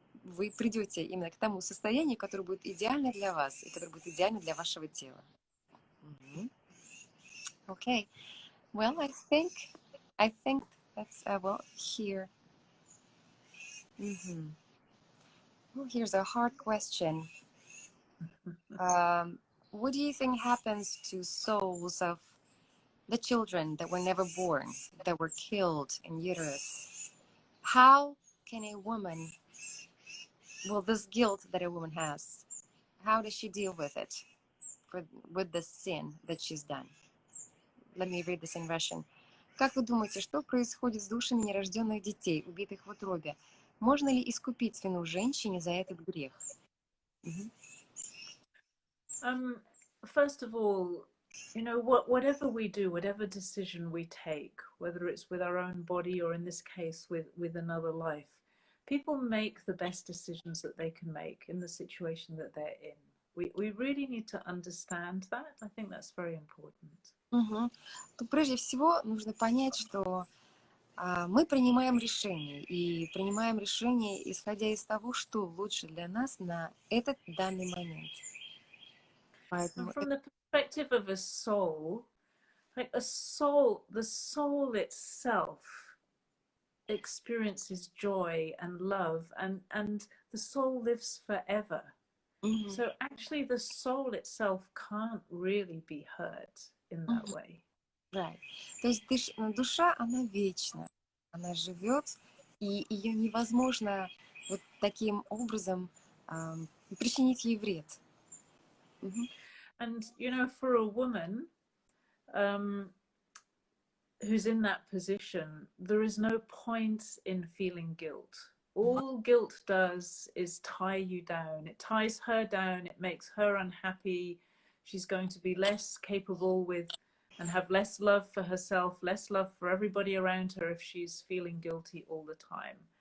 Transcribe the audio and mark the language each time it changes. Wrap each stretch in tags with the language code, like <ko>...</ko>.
<ru>вы придете именно к тому состоянию, которое будет идеально для вас и которое будет идеально для вашего тела.</ru> <en>Okay. Well, I think that's well here. Well, here's a hard question. What do you think happens to souls of the children that were never born, that were killed in uterus? How can a woman, well, this guilt that a woman has, how does she deal with it, with the sin that she's done? Let me read this in Russian.</en> <ru>Как вы думаете, что происходит с душами нерожденных детей, убитых в утробе? Можно ли искупить вину женщине за этот грех?</ru> <en>First of all, you know, whatever we do, whatever decision we take, whether it's with our own body or in this case with another life, people make the best decisions that they can make in the situation that they're in. We really need to understand that. I think that's very important.</en> <ru>То прежде всего нужно понять, что мы принимаем решения, и принимаем решения, исходя из того, что лучше для нас на этот данный момент.</ru> <en>And from the perspective of a soul, like the soul itself experiences joy and love, and the soul lives forever. So actually the soul itself can't really be hurt in that way. Right.</en> <ru>То есть душа, она вечна, она живет, и ее невозможно вот таким образом причинить ей вред.</ru> <en>And you know, for a woman who's in that position, there is no point in feeling guilt. All guilt does is tie you down. It ties her down. It makes her unhappy. She's going to be less capable with and have less love for herself, less love for everybody around her if she's feeling guilty all the time.</en>